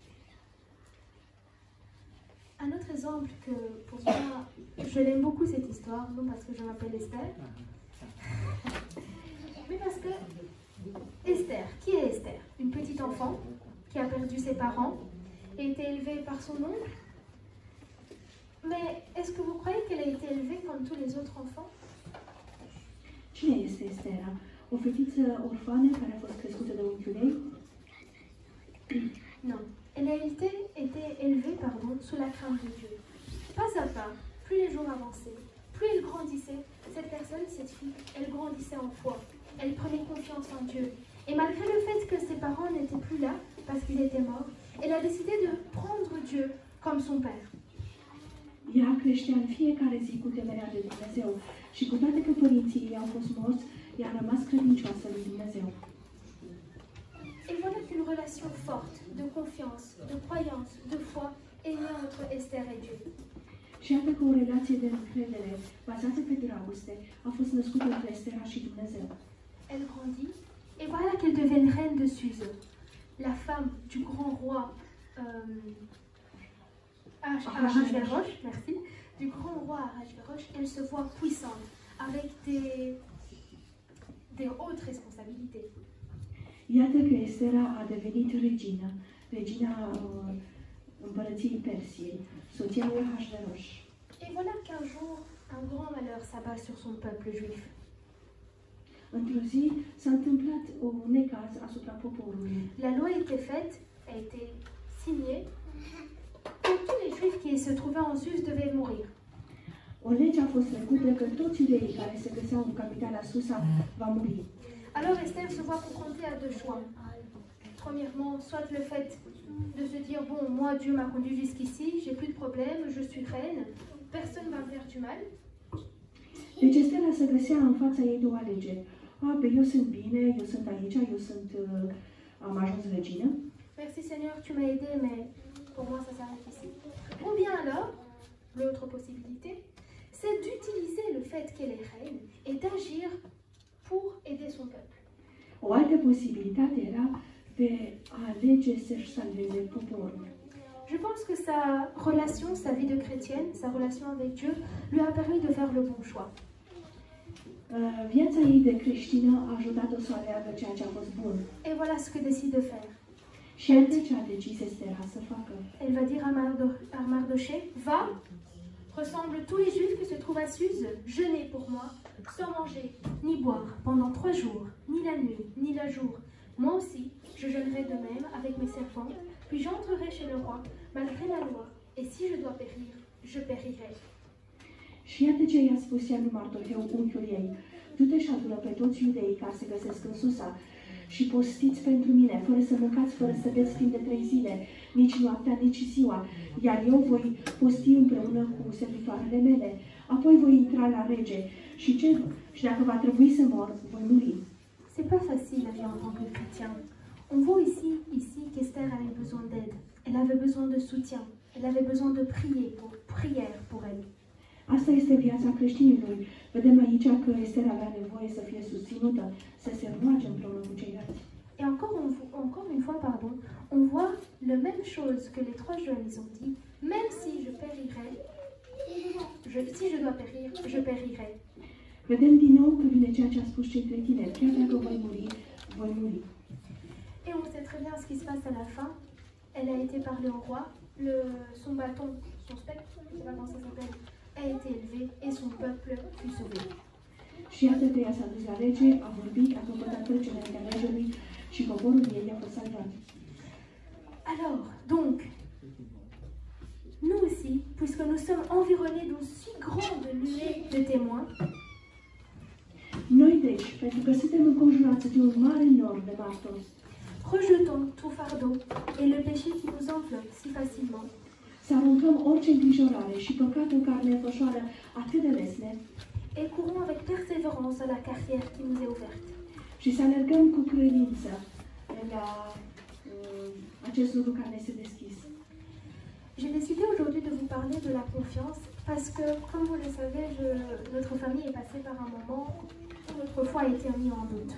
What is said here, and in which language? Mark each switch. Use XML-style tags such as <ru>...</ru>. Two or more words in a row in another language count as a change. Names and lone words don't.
<fr>Un autre exemple que pour moi, je l'aime beaucoup cette histoire, non parce que je m'appelle Esther, mais parce que Esther, qui est Esther? Une petite enfant qui a perdu ses parents et été élevée par son oncle. Mais est-ce que vous croyez qu'elle a été élevée comme tous les autres enfants?</fr> <ro>Cine este Estera? O fetiță orfană care a fost crescută de unchiul ei?</ro> <fr>Non. Elle a été élevée sous la crainte de Dieu. Pas à pas, plus les jours avançaient, plus elle grandissait, cette fille, elle grandissait en foi. Elle prenait confiance en Dieu. Et malgré le fait que ses parents n'étaient plus là, parce qu'ils étaient morts, elle a décidé de prendre Dieu comme son père.</fr> <ro>Ea creștea în fiecare zi cu temerea de Dumnezeu și cu toate că părinții ei au fost morți, ea a rămas credincioasă lui Dumnezeu.</ro> <fr>Et voilà qu'une relation forte, de confiance, de croyance, de foi est née entre Esther et Dieu.</fr> <ro>Și iată că o relație de încredere bazată pe dragoste a fost născută între Estera și Dumnezeu.</ro> <fr>Elle grandit et voilà qu'elle devient reine de Suse, la femme du grand roi Ahasverosh, merci, du grand roi Ahasverosh. Elle se voit puissante, avec des hautes responsabilités.</fr> <ro>Iată că Estera a devenit regina împărăției Persiei, soția lui Ahasverosh.</ro> <fr>Et voilà qu'un jour, un grand malheur s'abat sur son peuple juif.</fr> <ro>Într-o zi s-a întâmplat un necaz asupra poporului.</ro> <fr>La loi était faite, a été signée, que tous les juifs qui se trouvaient en Suse devaient mourir.</fr> <ro>O lege a fost făcută că toți iudeii care se găseau în capitala Susa va muri.</ro> <fr>Alors Esther se voit confrontée à 2 choix. Premièrement, soit le fait de se dire, bon, moi Dieu m'a conduit jusqu'ici, j'ai plus de problème, je suis reine, personne ne va me faire du mal.</fr> <ro>Deci Estera se găsea în fața ei două alegeri. Eu sunt bine, eu sunt aici, am ajuns regină.</ro> <fr>Merci Seigneur, tu m'as aidé, mais pour moi ça s'arrête ici. Ou bien alors, l'autre possibilité, c'est d'utiliser le fait qu'elle est reine et d'agir pour aider son peuple.</fr> <ro>O altă posibilitate era de a alege să-și salveze poporul.</ro> <fr>Je pense que sa relation, sa vie de chrétienne, sa relation avec Dieu, lui a permis de faire le bon choix.</fr> <ro>Viața ei de creștină a ajutat-o să aleagă ceea ce a fost bun.</ro> <fr>Et voilà ce que décide de faire.</fr> <ro>Și iată ce a decis Estera să facă.</ro> <fr>Elle va dire à Mardoché, va, ressemble tous les Juifs qui se trouvent à Suse, jeûnez pour moi, sans manger, ni boire, pendant 3 jours, ni la nuit, ni le jour. Moi aussi, je jeûnerai de même avec mes servantes, puis j'entrerai chez le roi, malgré la loi, et si je dois périr, je périrai.</fr> <ro>Și iată ce i-a spus ea lui Mardoheu, unchiul ei. Du-te și adună pe toți iudeii care se găsesc în Susa și postiți pentru mine, fără să mâncați, fără să beți timp de 3 zile, nici noaptea, nici ziua, iar eu voi posti împreună cu servitoarele mele. Apoi voi intra la rege și dacă va trebui să mor, voi muri.</ro> <fr>C'est pas facile la vie en tant que chrétien. On voit ici qu'Esther avait besoin d'aide. Elle avait besoin de soutien. Elle avait besoin de prière pour elle.</fr> <ro>Asta este viața creștinului. Vedem aici că Esther avea nevoie să fie susținută, să se roage împreună cu ceilalți.</ro> <fr>Et encore une fois, on voit la même chose que les 3 jeunes ils ont dit, même si je périrais, si je dois périr, je périrai.</fr> <ro>Vedem din nou că vine ceea ce a spus cei 3 tineri, chiar dacă voi muri, voi muri.</ro> <fr>Et on sait très bien ce qui se passe à la fin. Elle a été parlée au roi, son bâton, son spectre, je ne sais pas comment ça s'appelle, a été élevé et son peuple fut sauvé.</fr> <ro>Și iată că ea s-a dus la rege, a vorbit, a căpătat trecerea de regelui și poporul ei a fost salvat.</ro> <fr>Alors, donc, nous aussi, puisque nous sommes environnés d'une si grande nuée de témoins,</fr> <ro>Noi deci, pentru că suntem înconjurați de un mare nor de martori,</ro> <fr>rejetons tout fardeau et le péché qui nous enveloppe si facilement.</fr> <ro>să aruncăm orice îngrijorare și păcatul care ne înfășoară atât de lesne</ro> <fr>Et courons avec persévérance à la carrière qui nous est ouverte.</fr> <ro>și să alergăm cu credință la acest lucru care ne este deschis.</ro> <fr>J'ai décidé aujourd'hui de vous parler de la confiance parce que, comme vous le savez, notre famille est passée par un moment où notre foi a été mise en doute.</fr>